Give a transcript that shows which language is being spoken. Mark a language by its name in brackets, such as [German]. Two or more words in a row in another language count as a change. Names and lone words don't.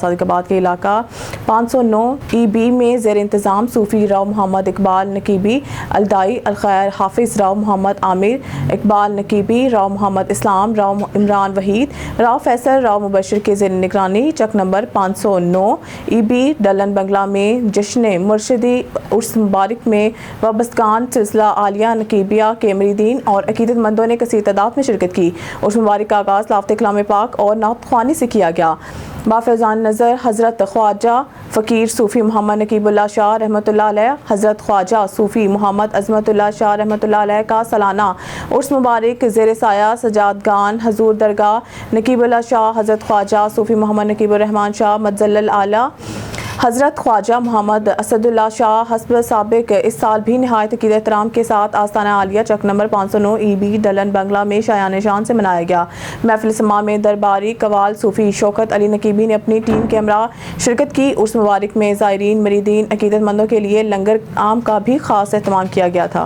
[Urdu] صادق آباد کے علاقہ 509 EB میں زیر انتظام صوفی راؤ محمد اقبال نقیبی، الداعی الخیر حافظ راؤ محمد عامر، اقبال نقیبی، راؤ محمد اسلام، راؤ عمران وحید، راؤ فیصل، راؤ مبشر کے زیر نگرانی چک نمبر 509 EB ڈلن بنگلہ میں جشن مرشدی عرس مبارک میں وابستگان سلسلہ عالیہ نقیبیہ کے مریدین اور عقیدت مندوں نے کثیر تعداد میں شرکت کی. عرس مبارک کا آغاز تلاوت کلام پاک اور نعت خوانی سے کیا گیا. بافیضان نظر حضرت خواجہ فقیر صوفی محمد نقیب اللہ شاہ رحمۃ اللہ علیہ، حضرت خواجہ صوفی محمد عظمت اللہ شاہ رحمۃ اللہ علیہ کا سالانہ عرس مبارک زیر سایہ سجادگان حضور درگاہ نقیب اللہ شاہ، حضرت خواجہ صوفی محمد نقیب الرحمان شاہ مدظلہ عالی، حضرت خواجہ محمد اسد اللہ شاہ حسب سابق اس سال بھی نہایت عقیدت احترام کے ساتھ آستانہ عالیہ چک نمبر 509 EB ڈلن بنگلہ میں شایان شان سے منایا گیا. محفل سماع میں درباری قوال صوفی شوکت علی نقیبی نے اپنی ٹیم کے ہمراہ شرکت کی. عرس مبارک میں زائرین مریدین عقیدت مندوں کے لیے لنگر عام کا بھی خاص اہتمام کیا گیا تھا.